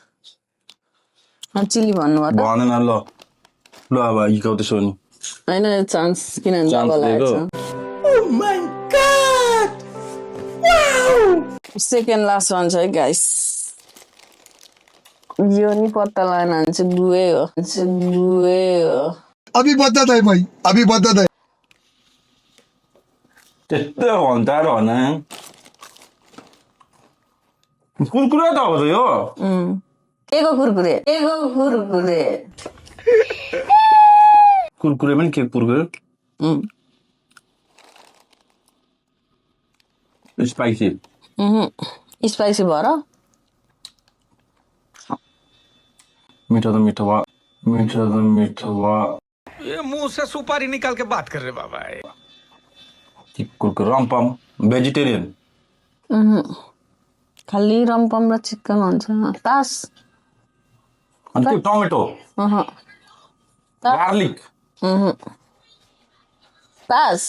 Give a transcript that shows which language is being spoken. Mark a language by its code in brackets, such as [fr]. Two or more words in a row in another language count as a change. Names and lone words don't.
[ne] चिली भन्नुभयो भनेन ल अब हिकाउँदैछु नि होइन चान्स किनभने डबल आएछ [en] second last one [ne] छ है गाइस यो नि पत्ता लगाएन भने चाहिँ गुए हो [hi] अभी बता दे भाई अभी बता दे [ne] त्यस्तो भन्छ र भन कुरकुरे त हो यो के को कुरकुरे कुरकुरे पनि के कुरकुरे स्पाइसी स्पाइसी भएर मीठा भयो [hi] ये मुंह से सुपारी निकाल के बात कर रहे बाबा [ne] कुरकुरे रम्पम भेजिटेरियन खालि रम्पम र चिकन हुन्छ पास अनि त्यो [en] tomato garlic [ne] पास